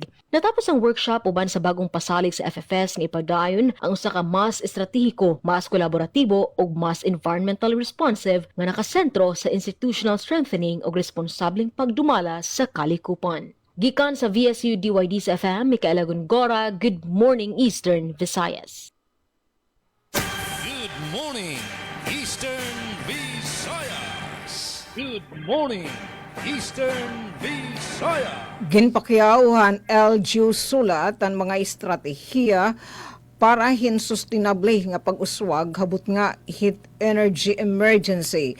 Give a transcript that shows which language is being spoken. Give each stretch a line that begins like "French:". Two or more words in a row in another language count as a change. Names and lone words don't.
Cebuano: Natapos ang workshop uban sa bagong pasalig sa FFS nga ipadayon ang usa ka mas estratehiko, mas kolaboratibo ug mas
English: environmental responsive
Cebuano: nga nakasentro sa
English: institutional strengthening
Cebuano: ug responsableng pagdumala sa kalikupan. Gikan sa VSU DYD's FM, Micaela Gongora,
English: Good Morning Eastern Visayas. Good morning, Eastern Visayas. Good morning, Eastern Visayas.
Waray: Ginpakiauhan LGU sulat ang mga estratehiya para sustainable nga pag-uswag habot nga
English: heat energy emergency.